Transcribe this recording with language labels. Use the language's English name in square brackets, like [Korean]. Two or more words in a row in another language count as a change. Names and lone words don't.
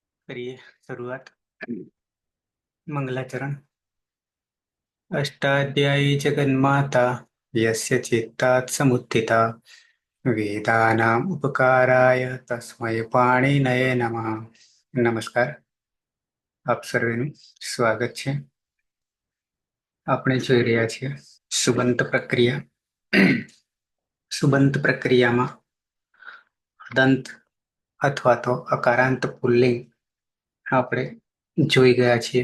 [Hindi] करिए शुरुआत। मंगलाचरण। [Sanskrit] अष्टाध्यायी जगन्माता यस्य चित्तात् समुत्थिता वेदानाम् उपकाराय तस्मै पाणिनये नमः। [Gujarati] નમસ્કાર, આપ સર્વેનું સ્વાગત છે. આપણે જોઈ રહ્યા છીએ સુબંત પ્રક્રિયા. સુબંત પ્રક્રિયામાં દંત અથવા તો અકારાંત પુલ્લિંગ આપણે જોઈ ગયા છીએ.